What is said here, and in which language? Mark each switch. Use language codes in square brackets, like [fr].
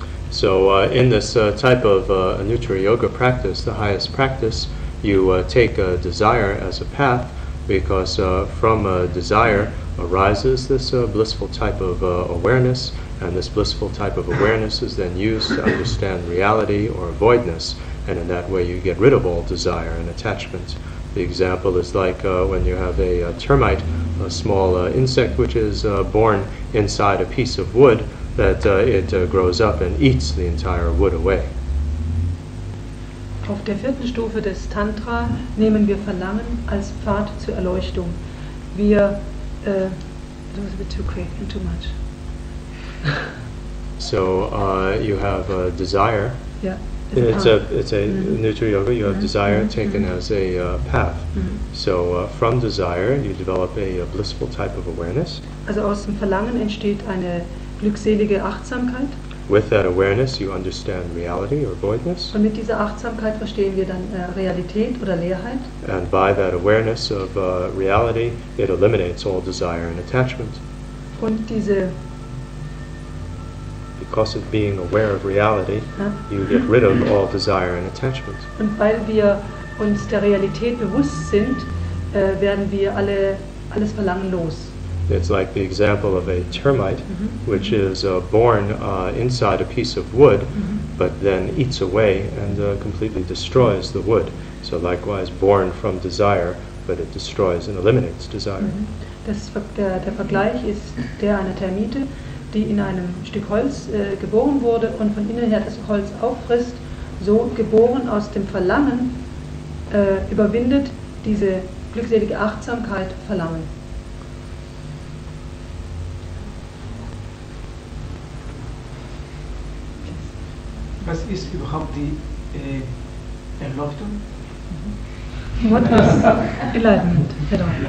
[en] So in this type of Anuttara Yoga practice, the highest practice, you take desire as a path, because from desire arises this blissful type of awareness, and this blissful type of awareness is then used to understand reality or voidness, and in that way you get rid of all desire and attachment. The example is like when you have a termite, a small insect which is born inside a piece of wood, that it grows up and eats the entire wood away. [de] Auf der vierten Stufe des Tantra nehmen wir Verlangen als Pfad zur Erleuchtung. [en] wir, it was a bit too quick and too much. So you have desire. Yeah. It's a Nutra Yoga. You have desire taken as a path. So from desire, you develop a blissful type of awareness. [de] Also aus dem Verlangen entsteht eine glückselige Achtsamkeit. [en] With that awareness, you understand reality or voidness. [de] Und mit dieser Achtsamkeit verstehen wir dann Realität oder Leerheit. [en] And by that awareness of reality, it eliminates all desire and attachment. [de] Und diese [en] Because of being aware of reality, you get rid of all desire and attachment. [de] Und weil wir uns der Realität bewusst sind, werden wir alles Verlangen los. [en] It's like the example of a termite, which is born inside a piece of wood, but then eats away and completely destroys the wood. So likewise, born from desire, but it destroys and eliminates desire. [de] Der Vergleich ist der einer Termite, die in einem Stück Holz geboren wurde und von innen her das Holz auffrisst, so geboren aus dem Verlangen, überwindet diese glückselige Achtsamkeit Verlangen. Was ist überhaupt die Erleuchtung? [en] What is enlightenment at all?